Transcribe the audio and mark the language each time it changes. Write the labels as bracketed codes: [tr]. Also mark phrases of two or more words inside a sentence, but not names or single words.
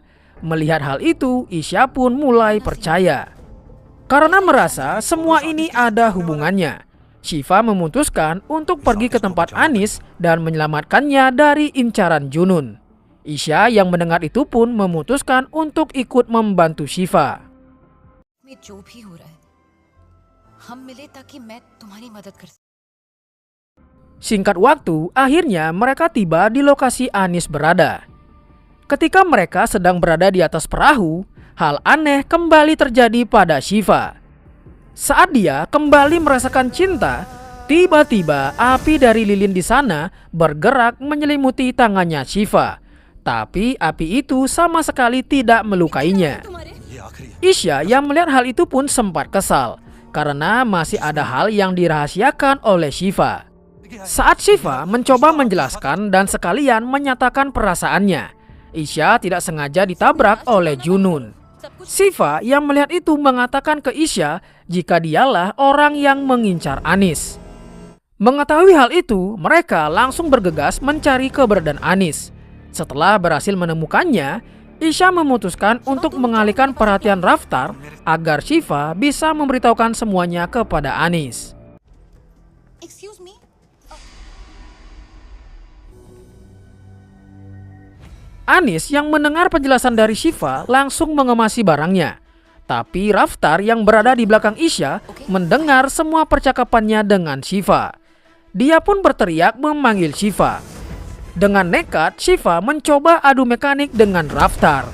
[id] Melihat hal itu, Isya pun mulai percaya. Karena merasa semua ini ada hubungannya, Shiva memutuskan untuk pergi ke tempat Anish dan menyelamatkannya dari incaran Junun. Isya yang mendengar itu pun memutuskan untuk ikut membantu Shiva. [hi] में जो भी हो रहा है हम मिले ताकि मैं तुम्हारी मदद कर सकूं। [id] Singkat waktu, akhirnya mereka tiba di lokasi Anish berada. Ketika mereka sedang berada di atas perahu, hal aneh kembali terjadi pada Shiva. Saat dia kembali merasakan cinta, tiba-tiba api dari lilin di sana bergerak menyelimuti tangannya Shiva. Tapi api itu sama sekali tidak melukainya. [hi] ये आखिरी है। [id] Isya yang melihat hal itu pun sempat kesal karena masih ada hal yang dirahasiakan oleh Shiva. Saat Shiva mencoba menjelaskan dan sekalian menyatakan perasaannya, Isya tidak sengaja ditabrak oleh Junun. Shiva yang melihat itu mengatakan ke Isya jika dialah orang yang mengincar Anish. Mengetahui hal itu, mereka langsung bergegas mencari keberadaan Anish. Setelah berhasil menemukannya, Isya memutuskan untuk mengalihkan perhatian Raftar agar Shiva bisa memberitahukan semuanya kepada Anish. [en] Excuse me? [id] Anish yang mendengar penjelasan dari Shiva langsung mengemasi barangnya. Tapi Raftar yang berada di belakang Isya mendengar semua percakapannya dengan Shiva. Dia pun berteriak memanggil Shiva. Dengan nekat, Shiva mencoba adu mekanik dengan Raftar.